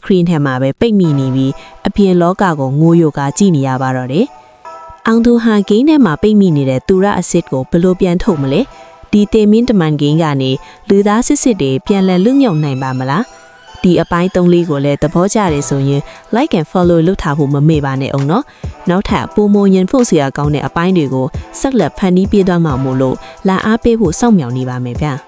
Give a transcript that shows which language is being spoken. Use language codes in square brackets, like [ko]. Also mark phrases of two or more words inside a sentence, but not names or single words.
[my] ရင်ထဲမှာပဲပိတ်မိနေပြီးအပြင်လောကကိုငိုယိုကကြည့်နေရပါတော့တယ်အောင်သူဟာဂိမ်းထဲမှာပိတ်မိနေတဲ့သူရအစ်စ်ကိုဘယ်လိုပြန်ထုတ်မလဲဒီတေမင်းတမန်ဂိမ်းကနေလူသားစစ်စစ်တွေပြန်လည်လွတ်မြောက်နိုင်ပါမလားဒီအပိုင်း3လေးကိုလည်းသဘောကျတယ်ဆိုရင် [en] like and follow [my] လုပ်ထားဖို့မမေ့ပါနဲ့အောင်နော်နောက်ထပ်ပုံမရင်ဖို့စရာကောင်းတဲ့အပိုင်းတွေကိုဆက်လက်ဖန်တီးပေးသွားမှာမို့လို့လာအားပေးဖို့စောင့်မျှော်နေပါမယ်ဗျာ